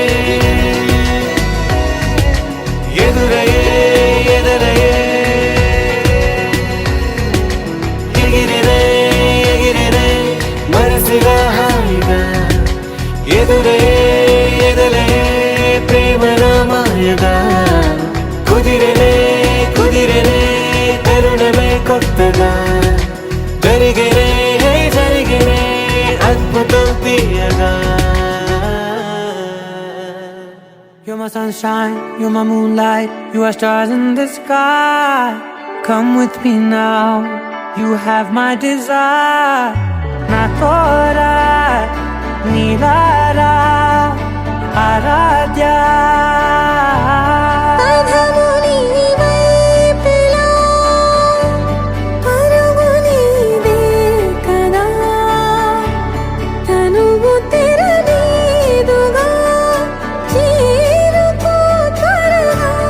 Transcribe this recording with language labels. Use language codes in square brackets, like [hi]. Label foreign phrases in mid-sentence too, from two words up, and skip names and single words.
[te] ఎదురయే ఎదరయే ఎగిరెనే ఎగిరెనే మనసుగా హాయిగా ఎదురయే ఎదరయే ప్రేమలా మాయగా కుదిరెనే కుదిరెనే తరుణమే కొత్తగా జరిగేనే జరిగేనే అద్భుతం తీయగా [en] You're my sunshine, you're my moonlight, you are stars in the sky. Come with me now, you have my desire. Na tora, nilara, aradya. [te] ఆధాము నీవైపులా పరుగు నీదే కదా తనువు తెరనీదుగా చేరుకో త్వరగా